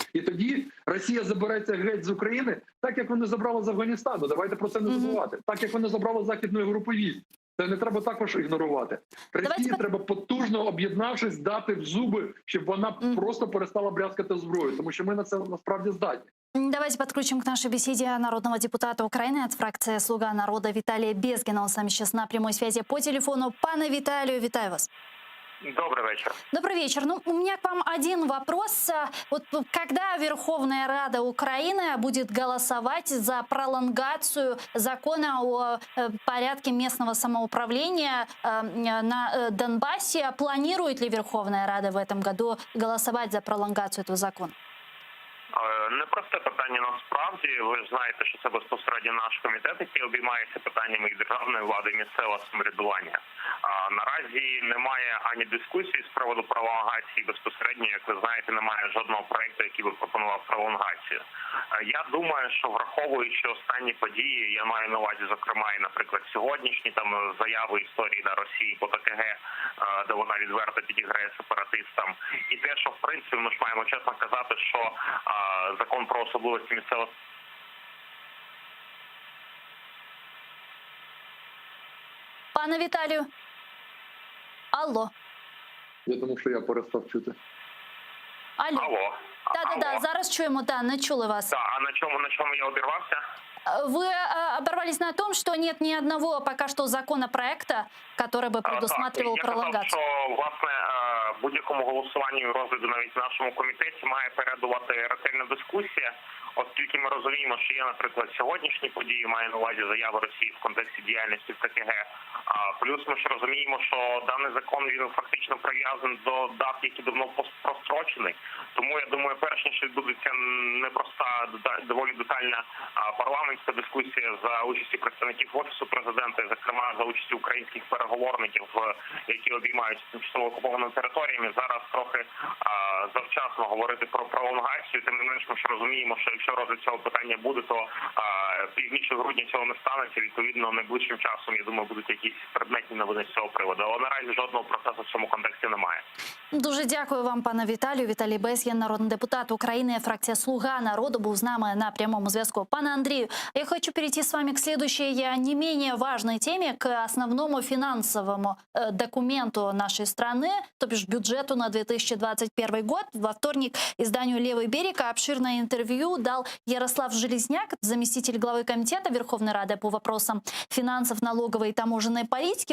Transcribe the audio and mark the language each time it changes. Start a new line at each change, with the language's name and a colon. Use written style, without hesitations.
Ukrainian: І тоді Росія забереться геть з України, так як вони забрали з Афганістану. Давайте про це не забувати. Так як вони забрали Західної групи військ. Це не треба також ігнорувати. Росії треба потужно, об'єднавшись, дати в зуби, щоб вона просто перестала брязкати зброю, тому що ми на це насправді здатні.
Russian: Давайте подключим к нашей беседе народного депутата Украины от фракции «Слуга народа» Виталия Безгина. Он с нами сейчас на прямой связи по телефону. Пане Виталию,
Ukrainian: вітаю вас.
Russian: Добрый вечер. Добрый вечер. Ну, у меня к вам один вопрос. Вот когда Верховная Рада Украины будет голосовать за пролонгацию закона о порядке местного самоуправления на Донбассе, планирует ли Верховная Рада в этом году голосовать за пролонгацию этого закона?
Ukrainian: Непросте питання насправді. Ви ж знаєте, що це безпосередньо наш комітет, який обіймається питаннями і державної влади, і місцевого самоврядування. Наразі немає ані дискусії з приводу пролонгації безпосередньо, як ви знаєте, немає жодного проєкту, який би пропонував пролонгацію. Я думаю, що враховуючи останні події, я маю на увазі, зокрема, і, наприклад, сьогоднішні там заяви історії на Росії по ТКГ, де вона відверто підіграє сепаратистам, і те, що в принципі ми ж маємо чесно казати, що закон про особливості місцевого. Пане Віталію? Алло. Я думав, що я перестав чути. Алло. Алло. Да, зараз чуємо, не чули вас. Так, а на чому я обірвався?
Russian: Вы оборвались на том, что нет ни одного пока что законопроекта, который бы предусматривал пролонгацию.
Ukrainian: Я казав, що, власне, будь-якому голосуванню і розгляду навіть в нашому комітеті має передувати ретельна дискусія, оскільки ми розуміємо, що є, наприклад, сьогоднішні події, має на увазі заяви Росії в контексті діяльності в ТКГ. Плюс ми ж розуміємо, що даний закон, він фактично прив'язаний до дат, які давно прострочені. Тому, я думаю, перш ніж відбудеться непроста, доволі детальна парламентська дискусія за участі представників Офісу Президента, і, зокрема, за участі українських переговорників, які обіймаються тимчасово окупованими територіями. Зараз трохи завчасно говорити про пролонгацію. Тим не менш, ми ж розуміємо, що якщо розгляд цього питання буде, то пізніше грудня цього не станеться. Відповідно, найближчим часом, я думаю, будуть якісь предметні новини з цього приводу. Але наразі жодного процесу в цьому контексті немає. Дуже дякую вам, пане Віталію. Віталій Безгін, народний депутат України, фракція «Слуга народу», був з нами на прямому зв'язку.
Russian: Пане Андрію, я хочу перейти с вами к следующей, не менее важной теме, к основному финансовому документу нашей страны, то бишь бюджету на 2021 год. Во вторник изданию «Левый берег» обширное интервью дал Ярослав Железняк, заместитель главы комитета Верховной Рады по вопросам финансов, налоговой и таможенной политики.